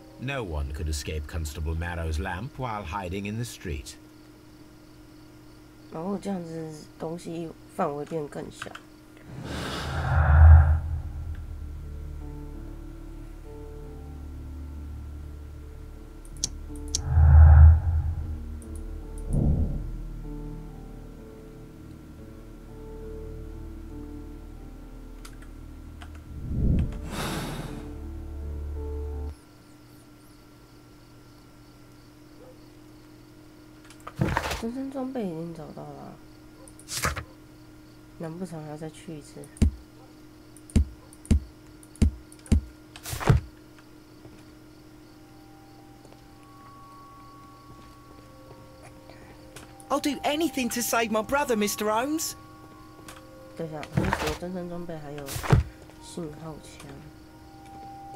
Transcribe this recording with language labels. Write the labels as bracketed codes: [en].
[en] No one could escape Constable Marrow's lamp while hiding in the street. [zh] 然后这样子东西范围变更小。人生装备已经找到了，难不成还要再去一次 [en] ？I'll do anything to save my brother, Mr. Holmes. [zh] 对呀，我说真身装备还有信号枪。